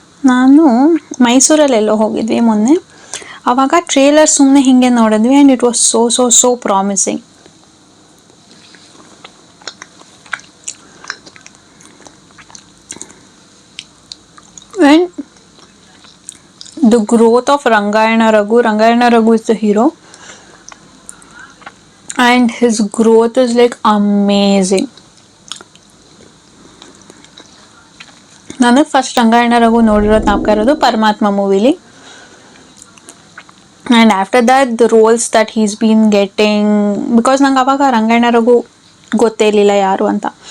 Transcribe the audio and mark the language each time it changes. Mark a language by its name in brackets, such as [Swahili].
[Kannada] ನಾನು ಮೈಸೂರಲ್ಲೆಲ್ಲೋ ಹೋಗಿದ್ವಿ ಮೊನ್ನೆ. ಆವಾಗ ಟ್ರೇಲರ್ ಸುಮ್ಮನೆ ಹೀಗೆ ನೋಡಿದ್ವಿ [English] And it was so promising. And the growth of Rangayana Raghu is the hero. And his growth is like amazing. [Kannada] ನನಗೆ ಫಸ್ಟ್ ರಂಗಾಯಣ ರಘು ನೋಡಿರೋದು ಜ್ಞಾಪಕ ಇರೋದು ಪರಮಾತ್ಮ ಮೂವಿಲಿ. [English] and after that the roles that he's been getting, because [Kannada] ನಂಗೆ ಅವಾಗ ರಂಗಾಯಣ ರಘು ಗೊತ್ತೇ ಇರಲಿಲ್ಲ ಯಾರು ಅಂತ.